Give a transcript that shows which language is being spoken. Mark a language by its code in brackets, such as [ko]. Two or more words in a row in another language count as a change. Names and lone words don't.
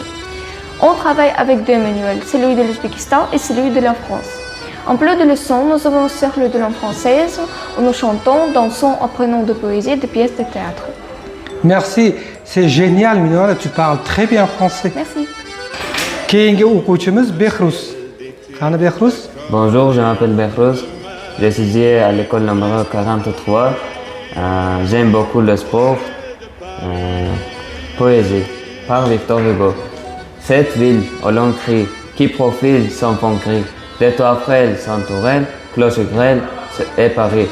[fr] On travaille avec 2 manuels, celui de l'Ouzbékistan et celui de la France. En plus de leçons, nous avons un cercle de langue française où nous chantons, dansons, apprenons de poésie et de pièces de théâtre. Merci. C'est génial, Minora, tu parles très bien français. Merci. [uz] Keyingi o'quvchimiz Behruz. Qani Behruz? [fr] Bonjour, je m'appelle Behrouz. J'étudie à l'école numéro 43. J'aime beaucoup le sport. Poésie, par Victor Hugo. Cette ville au long cri, qui profile son fond gris. Des toits frêles sans tourelles, cloches grêles et Paris.